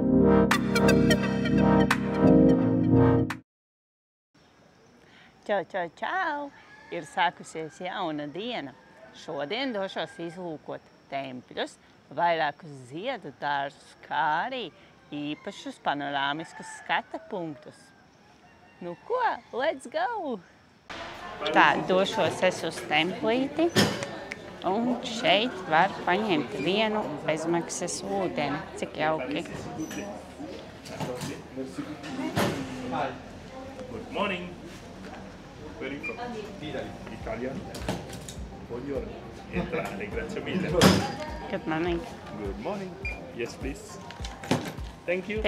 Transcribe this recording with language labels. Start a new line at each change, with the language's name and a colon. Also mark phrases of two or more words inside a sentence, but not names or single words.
Latvian: Čau, čau, čau! Ir sākusies jauna diena. Šodien došos izlūkot tempļus, vairākus ziedu dārzus, kā arī īpašus panorāmiskus skata punktus. Nu ko,
English: let's go!
Latvian: Tā, došos es uz templīti, un šeit var paņemt vienu bezmaksas ūdeni. Cik jauki!
English: Good morning. Where are you from? Italian.
Italian: Buongiorno. Entrare, grazie mille.
English: Good morning. Good morning. Yes, please. Thank you.